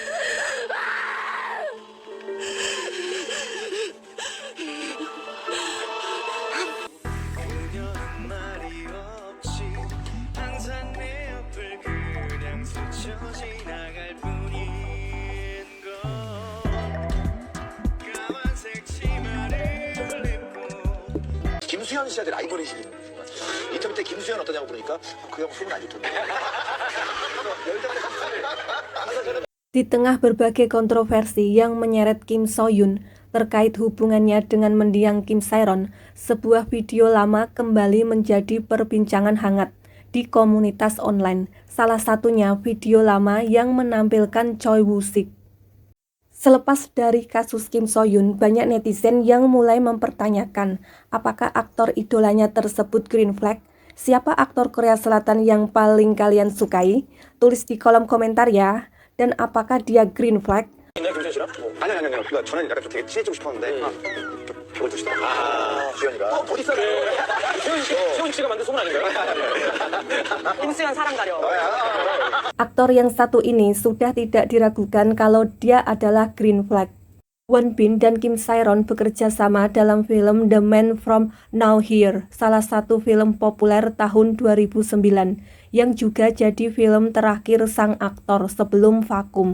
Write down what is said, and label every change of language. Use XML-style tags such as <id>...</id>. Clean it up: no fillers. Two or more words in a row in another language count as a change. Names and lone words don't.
<ko>그녀는 말이 없이 항상 내 옆을 그냥 스쳐 지나갈 뿐인 걸. 까만색 치마를 입고 김수현 씨한테 라이벌이시긴 인터뷰 때 김수현 어떠냐고 그러니까 그 형 소문 안 좋던데.</ko> <id>Di tengah berbagai kontroversi yang menyeret Kim So Hyun terkait hubungannya dengan mendiang Kim Sae-ron, sebuah video lama kembali menjadi perbincangan hangat di komunitas online. Salah satunya video lama yang menampilkan Choi Woo-sik. Selepas dari kasus Kim So Hyun, banyak netizen yang mulai mempertanyakan apakah aktor idolanya tersebut</id> <en>green flag.</en> <id>Siapa aktor Korea Selatan yang paling kalian sukai? Tulis di kolom komentar ya. Dan apakah dia</id> <en>green flag?</en> <ko>있나요 김수현 씨랑? 아니. 그러니까 저는 약간 좀 되게 친해지고 싶었는데 벽을 두시더라고요. 주현이가. 어디 있어요? 수현 씨가 만든 소문 아닌가요? 김수현 사람 가려.</ko> <id>Aktor yang satu ini sudah tidak diragukan kalau dia adalah</id> <en>green flag.</en> <id>Won Bin dan Kim Sae-ron bekerja sama dalam film The Man from Nowhere, salah satu film populer tahun 2009, yang juga jadi film terakhir sang aktor sebelum vakum.</id>